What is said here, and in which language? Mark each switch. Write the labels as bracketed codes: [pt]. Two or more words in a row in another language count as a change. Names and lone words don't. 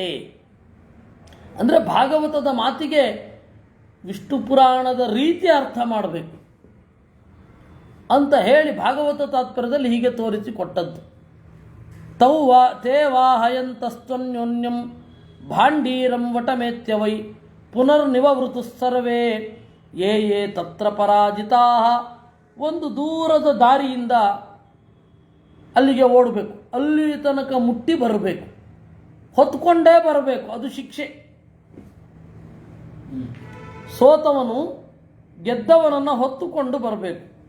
[kn] ಅಂದರೆ ಭಾಗವತದ ಮಾತಿಗೆ ವಿಷ್ಣು ಪುರಾಣದ ರೀತಿ ಅರ್ಥ ಮಾಡಬೇಕು ಅಂತ ಹೇಳಿ ಭಾಗವತ ತಾತ್ಪರ್ಯದಲ್ಲಿ ಹೀಗೆ ತೋರಿಸಿಕೊಟ್ಟದ್ದು. [sa] ತೇ ವಾಹಯಂತಸ್ತ್ವನ್ಯೋನ್ಯಂ ಭಾಂಡೀರಂ ವಟಮೇತ್ಯವೈ ಪುನರ್ನಿವವೃತು ಸರ್ವೇ ಯೇ ಯೇ ತತ್ರ ಪರಾಜಿತಾ. [kn] ಒಂದು ದೂರದ ದಾರಿಯಿಂದ ಅಲ್ಲಿಗೆ ಓಡಬೇಕು, ಅಲ್ಲಿ ತನಕ ಮುಟ್ಟಿ ಬರಬೇಕು, ಹೊತ್ಕೊಂಡೇ ಬರಬೇಕು, ಅದು ಶಿಕ್ಷೆ. ಸೋತವನು ಗೆದ್ದವನನ್ನು ಹೊತ್ತುಕೊಂಡು ಬರಬೇಕು.